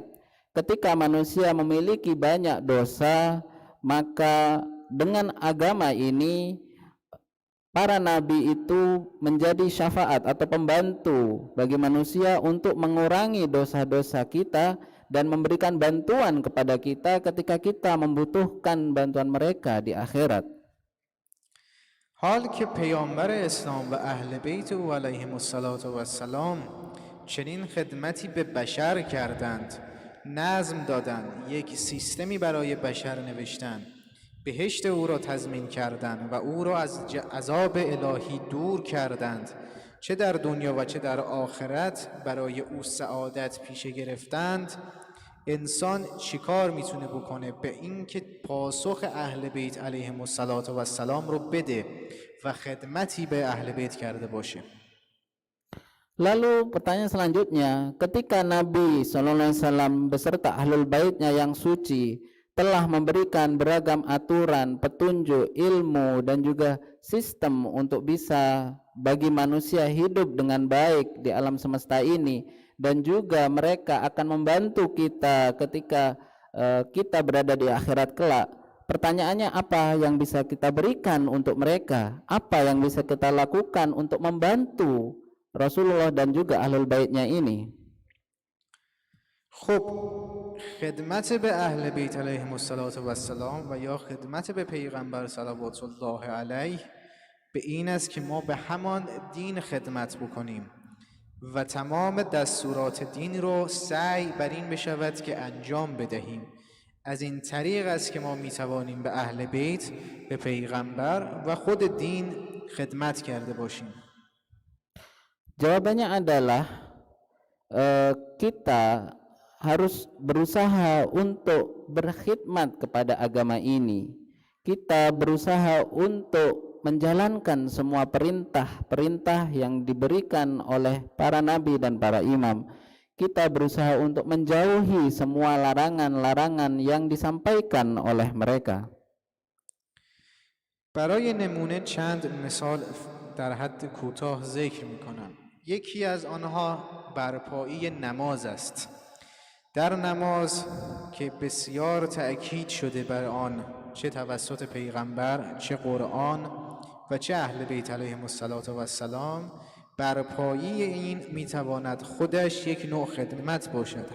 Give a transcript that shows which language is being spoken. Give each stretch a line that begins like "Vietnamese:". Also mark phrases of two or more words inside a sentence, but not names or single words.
Indonesian: Ketika manusia memiliki banyak dosa, maka dengan agama ini para nabi itu menjadi syafaat atau pembantu bagi manusia untuk mengurangi dosa-dosa kita dan memberikan bantuan kepada kita ketika kita membutuhkan bantuan mereka di akhirat.
Persian: حال که پیامبر اسلام و اهل بیت او
Arabic: علیهم السلام
Persian: چنین خدمتی به بشر کردند، نظم دادند، یک سیستمی برای بشر نوشتند، بهشت او را تضمین کردند و او را از عذاب الهی دور کردند، چه در دنیا و چه در آخرت برای او سعادت پیشه گرفتند. انسان چیکار میتونه بکنه به این که پاسخ اهل بیت
Arabic: علیهم السلام
Persian: رو بده و خدمتی به اهل بیت کرده باشه.
Indonesian: Lalu pertanyaan selanjutnya, ketika Nabi SAW beserta ahlul baitnya yang suci telah memberikan beragam aturan, petunjuk, ilmu, dan juga sistem untuk bisa bagi manusia hidup dengan baik di alam semesta ini, dan juga mereka akan membantu kita ketika kita berada di akhirat kelak. Pertanyaannya, apa yang bisa kita berikan untuk mereka? Apa yang bisa kita lakukan untuk membantu Rasulullah dan juga ahlul baitnya ini?
Persian: خب خدمت به اهل بیت
Arabic: علیهم السلام
Persian: و یا خدمت به پیغمبر
Arabic: صلوات الله علیه
Persian: به به این است که ما به همان دین خدمت بکنیم و تمام دستورات دین رو سعی بر این بشود که انجام بدهیم. از این طریق است که ما میتوانیم به اهل بیت، به پیغمبر و خود دین خدمت کرده باشیم.
Indonesian: Jawabannya adalah kita harus berusaha untuk berkhidmat kepada agama ini. Kita berusaha untuk menjalankan semua perintah-perintah yang diberikan oleh para nabi dan para imam. Kita berusaha untuk menjauhi semua larangan-larangan yang disampaikan oleh mereka.
Persian: برای نمونه چند مثال در حد کوتاه ذکر می‌کنم. یکی از آنها برپایی نماز است. در نماز که بسیار تأکید شده بر آن، چه توسط پیغمبر، چه قرآن و چه اهل بیت
Arabic: علیهم السلام،
Persian: برپایی این میتواند خودش یک نوع خدمت باشد.